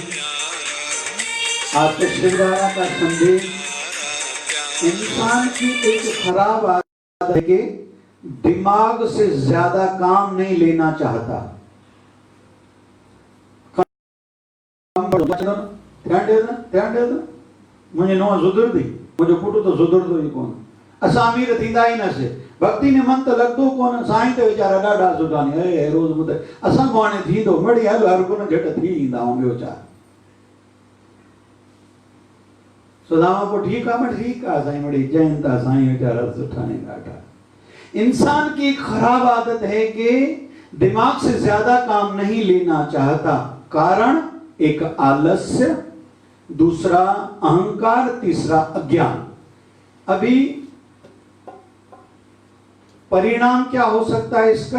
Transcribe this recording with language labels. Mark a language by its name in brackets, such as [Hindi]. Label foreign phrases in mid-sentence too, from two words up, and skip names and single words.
[Hindi] आज का शिवधारा का संदेश, इंसान की एक खराब आदत है कि दिमाग से ज्यादा काम नहीं लेना चाहता। [Sindhi] ध्यान दे मुझे नो सुधरती, मुझे पुटू तो सुधरतो ही कोन। असां अमीर थींदा ही न से, भक्ति में मन तो लगदो कोन। साईं तो वीचारा ॾाढा सुठा नी, ए रोज ॿुधाए असां को हाणे थींदो मड़ी हल, हर कोन झट थी ईंदा आहियूं। ॿियो छा? सुदामा को ठीक आहे, ठीक आहे साईं, मड़ी चवनि था साईं वीचारा सुठा नी ॾाढा। [Hindi] इंसान की खराब आदत है कि दिमाग से ज्यादा काम नहीं लेना चाहता। कारण एक आलस्य, दूसरा अहंकार, तीसरा अज्ञान। अभी परिणाम क्या हो सकता है इसका?